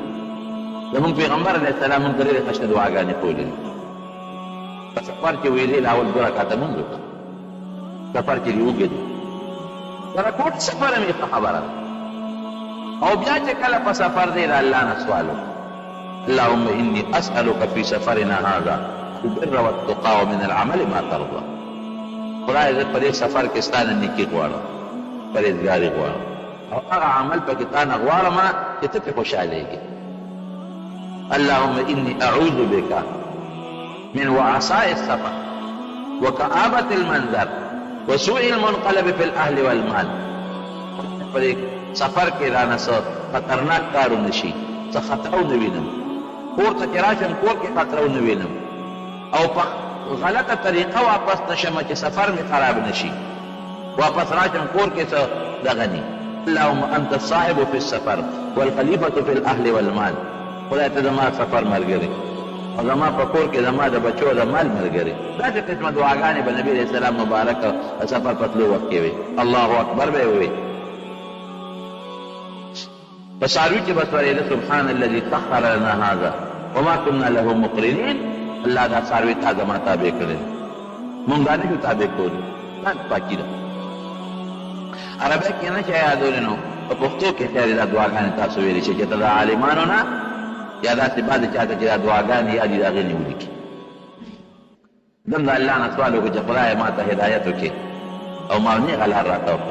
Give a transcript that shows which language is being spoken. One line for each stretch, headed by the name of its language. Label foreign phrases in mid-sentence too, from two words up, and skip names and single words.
Pashto: زمونږ پیغمبر علیه السلام موږ ته ډېرې ښایسته دعاګانې کولې دي. په سفر کې ویلې اول 2 رکعته مونځ وکړه سفر کې دې وږي دي رکوټ سفر هم یې خبره ده او بیا چې کله په سفر دی د الله نه سوال وکړه
Arabic: اللهم اني اسألك في سفرنا هذا البر والتقى ومن العمل ما ترضى.
Pashto: خدای زه په دې سفر کې ستا نه نیکي غواړم پرهیزګاري غواړم او هغه عمل پکې تا نه غواړم چې ته پرې خوشحالېږي.
Arabic: اللهم اني اعوذ بك من وعثاء السفر وكآبة المنظر وسوء المنقلب في الاهل والمال.
Pashto: په سفر کې رانه څه خطرناک کارونه شي څه خطرونه وینم کور ته چې راشم کور کې خطرونه وینم او په غلطه طریقه واپس نشم چې سفر مې خراب نشي واپس راشم کور کې څه دغه ني.
Arabic: اللهم انت الصاحب في السفر والخليفة في الاهل والمال.
Pashto: خدای ته زما سفر ملګری او زما په کور کې زما د بچو د مال ملګری. داسې قسمه دعاګانې به نبي علیه السلام مبارک سفر په تلو وخت کې وي.
Arabic: الله اکبر
Pashto: به یې ووایي په څاروي کې بس ورېده
Arabic: سبحان الذي سخر لنا هذا وما كنا له مقرنين.
Pashto: الله دا څاروي تا زما تابع کړی مونږ دا نه شو تابع کولی. دا پاکي ده عربی کې نه شي یادولی نو په پښتو کې خیر دا دعاګانې تاسو ویلی شئ چې ته د عالمانو نه یا داسې بعضې چاته چې دا دعاګانې یادي د هغې نه ولیکي. دم د الله نه سوال وکړو چې خدایه ما ته هدایت وکړي او ما نیغه لار راته وکړي.